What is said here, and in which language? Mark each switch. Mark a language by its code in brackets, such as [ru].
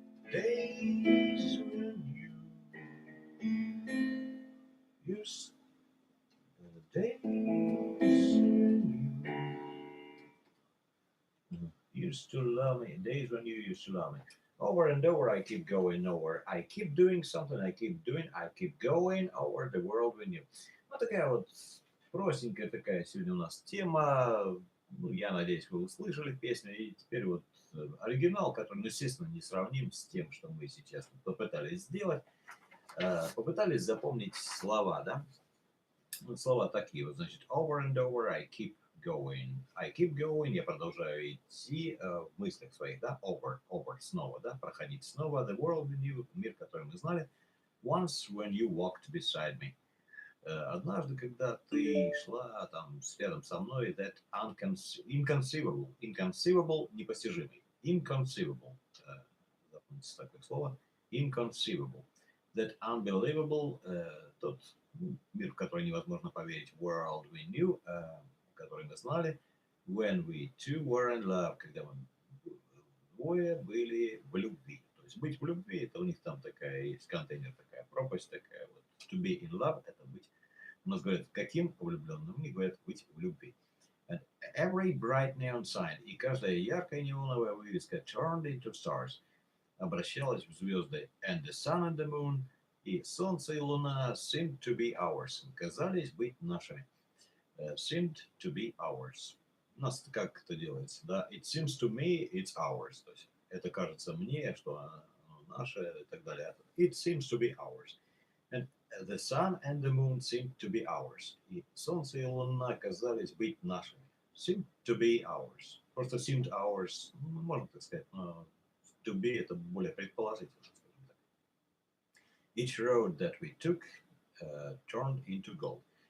[en] Days when you used days when you used to love me. Days when you used to love me. Over and over I keep going over. I keep doing something, I keep going over the world with you. [ru] Вот такая вот простенькая такая сегодня у нас тема. Ну, я надеюсь, вы услышали песню. И теперь вот оригинал, который, ну, естественно, не сравним с тем, что мы сейчас попытались сделать. Попытались запомнить слова, да? Вот слова такие вот, значит, [en] over and over I keep going. I keep going, [ru] я продолжаю идти в мыслях своих, да? Over, снова, да? Проходить снова. [en] The world we knew, [ru] мир, который мы знали. [en] Once when you walked beside me. [ru] Однажды, когда ты шла там рядом со мной, [en] that inconceivable, [ru] непостижимый, [en] inconceivable, запомните такое слово, inconceivable, that unbelievable, [ru] тот мир, в который невозможно поверить, [en] world we knew, [ru] который мы знали, [en] when we two were in love, [ru] когда мы двое были в любви. То есть быть в любви, это у них там такая есть контейнер, такая пропасть, такая вот. [en] To be in love, [ru] это быть. У нас говорят, каким влюбленным, у них говорят, быть в любви. [en] And every bright neon sign, [ru] и каждая яркая неоновая вывеска [en] turned into stars, [ru] обращалась в звезды. [en] And the sun and the moon, [ru] и солнце и луна [en] seemed to be ours, [ru] казались быть нашими. [en] Seemed to be ours. [ru] У нас как это делается, да? [en] It seems to me it's ours. [ru] То есть это кажется мне, что оно наше и так далее. [en] It seems to be ours. And The sun and the moon seemed to be ours. [ru] И солнце и луна казались быть нашими. [en] Seemed to be ours. [ru] Просто [en] seemed ours, [ru] ну, можно так сказать, но [en] to be [ru] это более предположительно, скажем так. [en] Each road that we took turned into gold.